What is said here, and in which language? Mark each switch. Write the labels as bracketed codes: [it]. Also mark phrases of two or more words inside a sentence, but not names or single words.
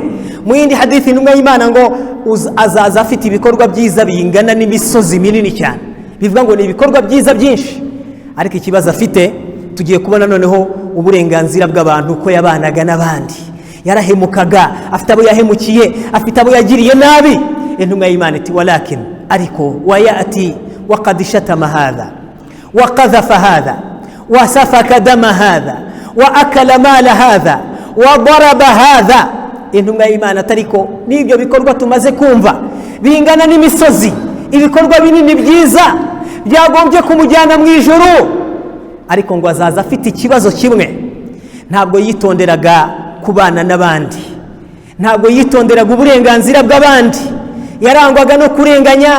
[rw] Mu yindi hadithi intumwa y'Imana ngo azaza afite ibikorwa byiza bingana n'imisozi minini cyane, bivuga ngo ni ibikorwa byiza byinshi. Ariko ikibazo afite, tugiye kubona noneho uburenganzira bw'abantu ko yabanaga n'abandi, yarahemukaga, afite abo yahemukiye, afite abo yagiriye nabi. Intumwa y'Imana iti [ar] ولكن, ariko ويأتي وقد شتم هذا وقذف هذا وسفك دم هذا وأكل مال هذا وضرب هذا. [rw] Intumwa y'Imana atariko n'ibyo bikorwa tumaze kumva bingana n'imisozi, ibikorwa binini byiza byagombye kumujyana mu ijuru, ariko ngo azaza afite ikibazo kimwe, ntabwo yitonderaga kubana n'abandi, ntabwo yitonderaga uburenganzira bw'abandi, yarangwaga no kurenganya.